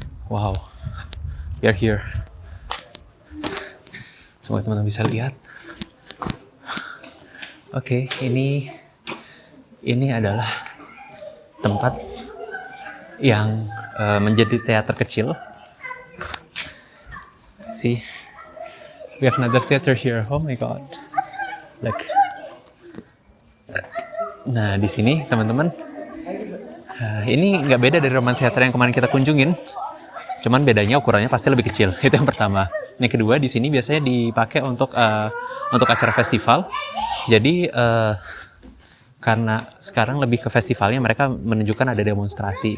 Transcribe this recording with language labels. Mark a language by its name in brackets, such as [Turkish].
[English] Wow, we are here. [Indonesian] Semoga teman-teman bisa lihat. Oke, ini adalah tempat yang menjadi teater kecil. [English] See, we have another theater here. Oh my god, look. [Indonesian] Nah, di sini teman-teman, ini nggak beda dari Roman Theater yang kemarin kita kunjungin. Cuman bedanya ukurannya pasti lebih kecil. Itu yang pertama. Yang kedua, di sini biasanya dipakai untuk acara festival. Jadi karena sekarang lebih ke festivalnya, mereka menunjukkan ada demonstrasi.